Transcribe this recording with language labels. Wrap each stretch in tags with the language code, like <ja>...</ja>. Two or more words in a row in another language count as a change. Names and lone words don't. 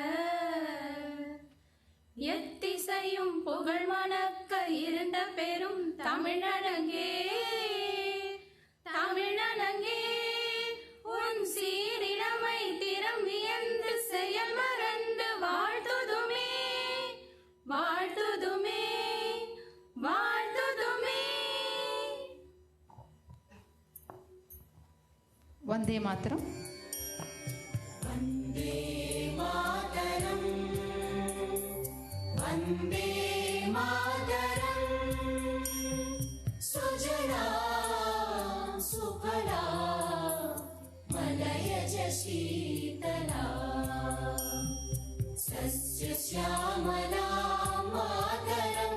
<ta>எத்திசையும் புகழ் மணக்க இருந்த பெரும் தமிழனங்கே தமிழனங்கே உன் சீரிழமை திறம் வியந்து செயல் மறந்து வாழ்த்துதுமே வாழ்த்துதுமே வாழ்த்துதுமே.</ta> <bn>বন্দে মাতরম্. বন্দে মাতরম্. বন্দে মাতরম্. সুজলাং সুফলাং মলয়জ শীতলাং শস্য শ্যামলাং মাতরম্.</bn>